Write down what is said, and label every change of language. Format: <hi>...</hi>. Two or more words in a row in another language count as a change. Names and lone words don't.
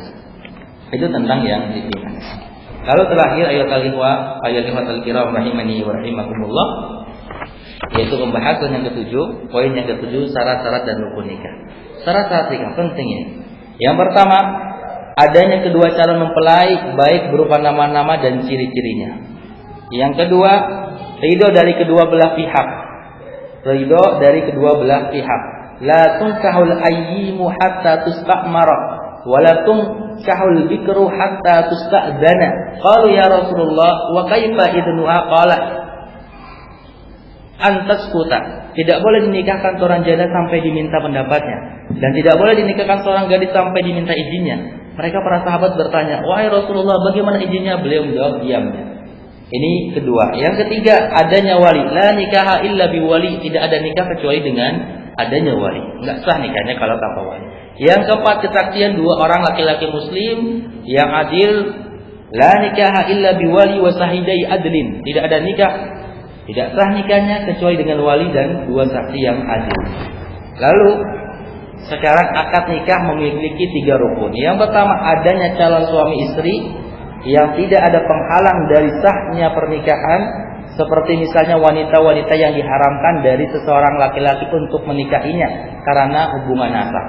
<id>Itu tentang yang diminang. Lalu terakhir ayat</id> <ar>الكرام رحمني ورحمكم الله,</ar> <id>yaitu pembahasan yang ketujuh, poin yang ketujuh, syarat-syarat dan rukun nikah. Syarat-syarat nikah pentingnya. Yang pertama, adanya kedua calon mempelai baik berupa nama-nama dan ciri-cirinya. Yang kedua, ridho dari kedua belah pihak. Ridho dari kedua belah pihak.</id> <ar>لا تنكح الأيم حتى تستأمر ولا تنكح البكر حتى تستأذن. قالوا يا رسول الله وكيف إذنها? قال أن تسكت.</ar> <id>Tidak boleh dinikahkan seorang janda sampai diminta pendapatnya, dan tidak boleh dinikahkan seorang gadis sampai diminta izinnya. Mereka para sahabat bertanya, wahai Rasulullah, bagaimana izinnya? Beliau menjawab, diamnya. Ini kedua. Yang ketiga, adanya wali.</id> <ar>لا نكاح إلا بولي.</ar> <id>Tidak ada nikah kecuali dengan adanya wali. Enggak sah nikahnya kalau tanpa wali. Yang keempat, kesaksian 2 orang laki-laki muslim yang adil.</id> <ar>لا نكاح إلا بولي وشاهدي عدل.</ar> <id>Tidak ada nikah, tidak sah nikahnya kecuali dengan wali dan 2 saksi yang adil. Lalu sekarang akad nikah memiliki 3 rukun. Yang pertama, adanya calon suami istri. yang tidak ada penghalang dari sahnya pernikahan, seperti misalnya wanita-wanita yang diharamkan dari seseorang laki-laki untuk menikahinya karena hubungan nasab.</id>